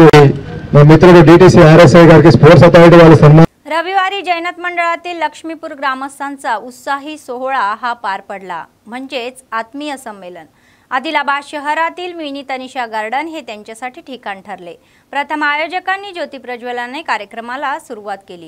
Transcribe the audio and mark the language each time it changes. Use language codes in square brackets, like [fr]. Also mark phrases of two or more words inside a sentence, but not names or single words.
[te] మా మిత్రుడు DTC RSI గారికి స్పోర్ట్స్ అథారిటీ వాళ్ళ సన్మానం. [mr] रविवारी जैनत मंडळातील लक्ष्मीपूर ग्रामस्थांचा उत्साही सोहळा हा पार पडला, म्हणजेच आत्मीय संमेलन. आदिलाबाद शहरातील मिनी तनिषा गार्डन हे त्यांच्यासाठी ठिकाण ठरले. प्रथम आयोजकांनी ज्योती प्रज्वलनाने कार्यक्रमाला सुरुवात केली.